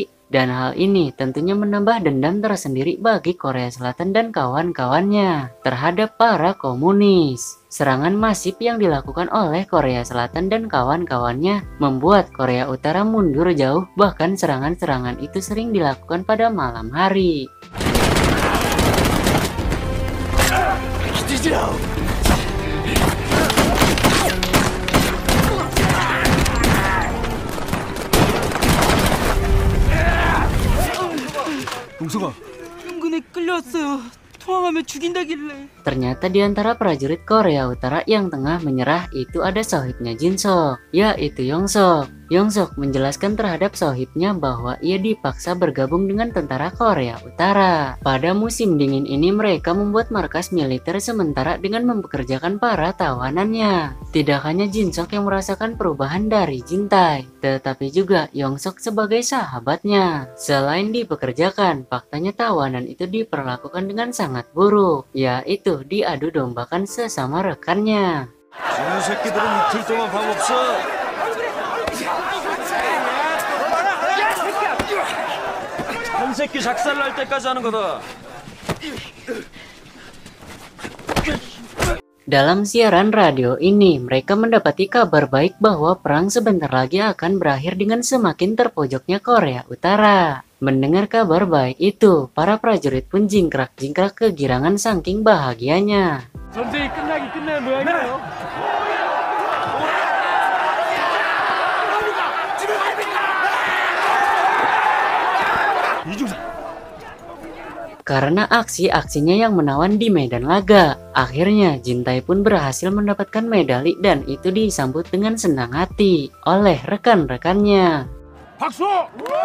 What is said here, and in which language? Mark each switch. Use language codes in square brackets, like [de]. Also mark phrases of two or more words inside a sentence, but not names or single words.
[id] Dan hal ini tentunya menambah dendam tersendiri bagi Korea Selatan dan kawan-kawannya terhadap para komunis. Serangan masif yang dilakukan oleh Korea Selatan dan kawan-kawannya membuat Korea Utara mundur jauh, bahkan serangan-serangan itu sering dilakukan pada malam hari. [ko] 용서가. 은근히 끌려왔어요. 통화하면 죽인다길래. [id] Ternyata di antara prajurit Korea Utara yang tengah menyerah itu ada sohibnya Jinsok, yaitu Yongsok. Yongsok menjelaskan terhadap sohibnya bahwa ia dipaksa bergabung dengan tentara Korea Utara. Pada musim dingin ini mereka membuat markas militer sementara dengan mempekerjakan para tawanannya. Tidak hanya Jinsok yang merasakan perubahan dari Jintai, tetapi juga Yongsok sebagai sahabatnya. Selain dipekerjakan, faktanya tawanan itu diperlakukan dengan sangat buruk, yaitu diadu dombakan sesama rekannya. [ko] 지는 새끼들은 이틀 동안 밥 없어. 한 새끼 작살 날 때까지 하는 거다. [id] Dalam siaran radio ini, mereka mendapati kabar baik bahwa perang sebentar lagi akan berakhir dengan semakin terpojoknya Korea Utara. Mendengar kabar baik itu, para prajurit pun jingkrak-jingkrak kegirangan saking bahagianya. [ko] 전쟁이 끝나긴 끝나는 모양이에요. [id] Karena aksi-aksinya yang menawan di medan laga, akhirnya Jintai pun berhasil mendapatkan medali dan itu disambut dengan senang hati oleh rekan-rekannya.